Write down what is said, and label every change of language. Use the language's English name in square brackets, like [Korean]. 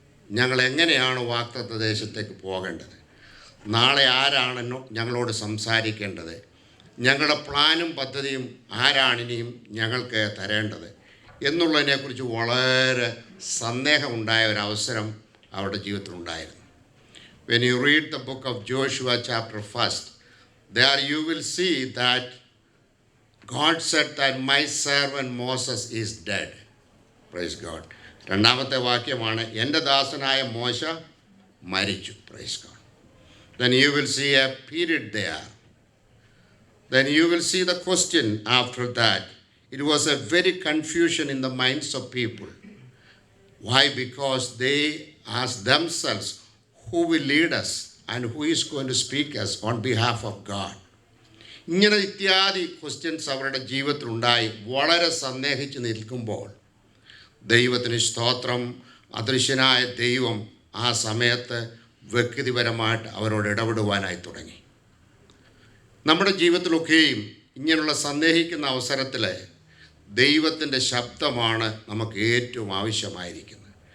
[Malayalam] ഞങ്ങൾ എങ്ങനെയാണ് വാഗ്ദത്ത ദേശത്തേക്ക് പോകേണ്ടത്? നാളെ ആരാണ് ഞങ്ങളോട് സംസാരിക്കേണ്ടത്? ഞങ്ങളുടെ പ്ലാനും പദ്ധതിയും ആരാണിനിയും ഞങ്ങൾക്ക് തരേണ്ടത് എന്നുള്ളതിനെക്കുറിച്ച് വളരെ സന്ദേഹമുണ്ടായ ഒരവസരം അവരുടെ ജീവിതത്തിലുണ്ടായിരുന്നു. [English] When you read the book of Joshua chapter 1, there you will see that God said that my servant Moses is dead. Praise God. [Malayalam] രണ്ടാമത്തെ വാക്യമാണ് എൻ്റെ ദാസനായ മോശ മരിച്ചു. [English] Praise God. Then you will see a period there. Then you will see the question after that. It was a very confusion in the minds of people. Why? Because they asked themselves, who will lead us and who is going to speak us on behalf of God? [Malayalam] ഇങ്ങനെ ഇത്യാദി questions അവരുടെ ജീവിതത്തിലുണ്ടായി വളരെ സന്ദേഹിച്ച് നിൽക്കുമ്പോൾ ദൈവത്തിന് സ്തോത്രം, അദൃശ്യനായ ദൈവം ആ സമയത്ത് വ്യക്തിപരമായിട്ട് അവരോട് ഇടപെടുവാനായി തുടങ്ങി. നമ്മുടെ ജീവിതത്തിലൊക്കെയും ഇങ്ങനെയുള്ള സന്ദേഹിക്കുന്ന അവസരത്തിൽ ദൈവത്തിൻ്റെ ശബ്ദമാണ് നമുക്ക് ഏറ്റവും ആവശ്യമായിരിക്കുന്നത്.